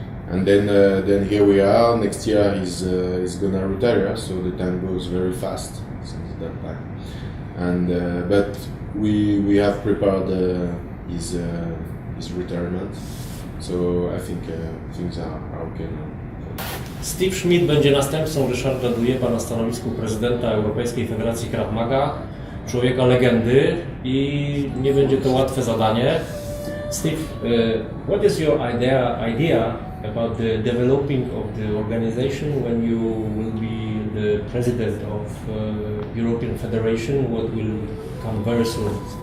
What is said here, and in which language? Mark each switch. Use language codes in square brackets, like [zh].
[en] And then here we are. Next year he's gonna retire, so the time goes very fast since that time. And but we have prepared his retirement, so I think things are okay now. [pl] Steve Schmitt będzie następcą Ryszarda Dujeba na stanowisku prezydenta Europejskiej Federacji Krav Maga, człowieka legendy, i nie będzie to łatwe zadanie. [en] Steve, what is your idea about the developing of the organization when you will be the president of European Federation, what will come very soon?